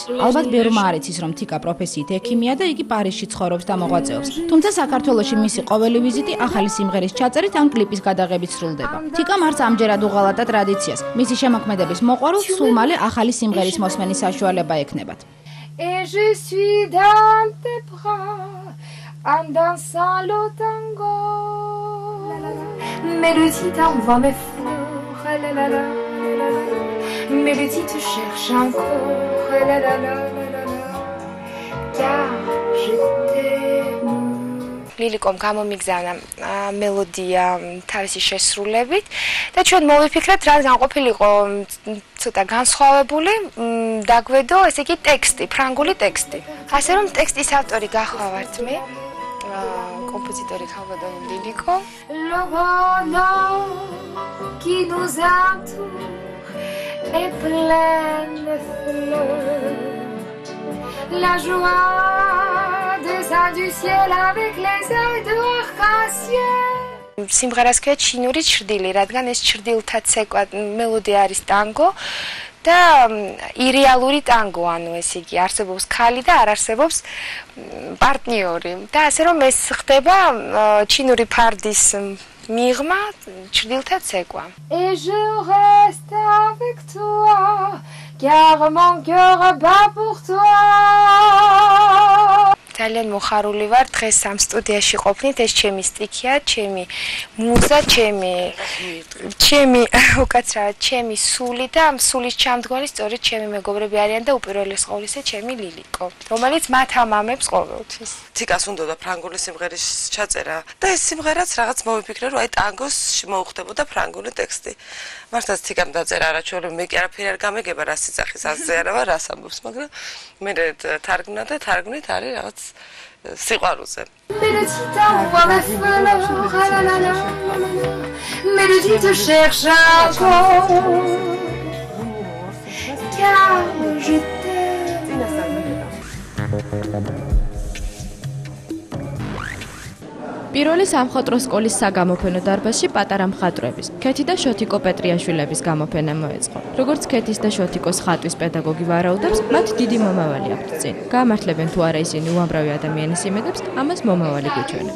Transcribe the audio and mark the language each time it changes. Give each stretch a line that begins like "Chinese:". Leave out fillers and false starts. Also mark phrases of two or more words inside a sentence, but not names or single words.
Georgian: ალბათ ბევრმა არ იცის, რომ თიკა პროფესიით ექიმია და იგი პარიზში ცხოვრობს და მოღვაწეობს. თუმცა საქართველოში მისი ყოველი ვიზიტი ახალი სიმღერის ჩაწერით ან კლიპის გადაღებით სრულდება. თიკა მარს ამჯერად უღალატა ტრადიციას. მისი შემოქმედების მოყვარულს სულ მალე ახალი სიმღერის მოსმენის საშუალება ექნებათ.
French: Et je suis dans tes bras en dansant le tango. Mélodie t'envoie mes fleurs, la la la la la. Mélodie te cherche encore, la la la la la. Car je t'aime.
Georgian: ლილიკომ გამომიგზავნა მელოდია თავისი შესრულებით და ჩვენ მოვიფიქრეთ, რადგან ყოფილიყო ცოტა განსხვავებული, დაგვედო ესე იგი ტექსტი, ფრანგული ტექსტი. ასე რომ ტექსტის ავტორი გახლავართ მე, კომპოზიტორი ხალბადონ ლილიკო.
French: Le bonheur qui nous entoure est plein de fleurs. La joie descend du ciel avec les ailes de arc-en-ciel.
Georgian: სიმღერას ქვია ჩინური ჩრდილი, რადგან ეს ჩრდილთა ცეკვა მელოდია არის ტანგო და ირეალური ტანგო, ანუ ეს იგი არსებობს ქალი და არ არსებობს პარტნიორი. და ასე რომ ეს ხდება ჩინური ფარდის მიღმა, ჩრდილთა ცეკვა.
French: Et je reste avec toi. Car mon cœur bat pour toi.
Georgian: ძალიან მოხარული ვარ დღეს ამ სტუდიაში ყოფნით, ეს ჩემი სტიქია, ჩემი მუზა, ჩემი უკაცრავად, ჩემი სული და ამ სულის ჩამდგარი სწორედ ჩემი მეგობრები არიან და უპირველეს ყოვლისა ჩემი ლილიკო, რომელიც მათ ამამებს ყოველთვის. თიკას უნდოდა ფრანგული სიმღერის ჩაწერა და ეს სიმღერაც რაღაც მოვიფიქრე, რომ აი ტანგოს მოუხდებოდა ფრანგული ტექსტი. მართლაც თიკამ დაწერა არაჩვეულებრივ, მე კი არაფერი არ გამეგება რა სიძახის აზეარავა, რას ამბობს, მაგრამ მე თარგმნა და თარგმნით არის რაღაც სიყვარულზე.
French: Mélodie t'envoie mes fleurs, la la la. Mélodie te cherche encore. Car je t'aime.
Georgian: პირველი სამხატვრო სკოლის საგამოფენო დარბაზში პატარა მხატვრების, ქეთი და შოთიკო პეტრიაშვილების გამოფენა მოეწყო. როგორც ქეთის და შოთიკოს ხატვის პედაგოგი ვარაუდობს, მათ დიდი მომავალი აქვთ წინ. გაამართლებენ თუ არა ისინი უამრავი ადამიანის იმედებს, ამას მომავალი გვიჩვენებს.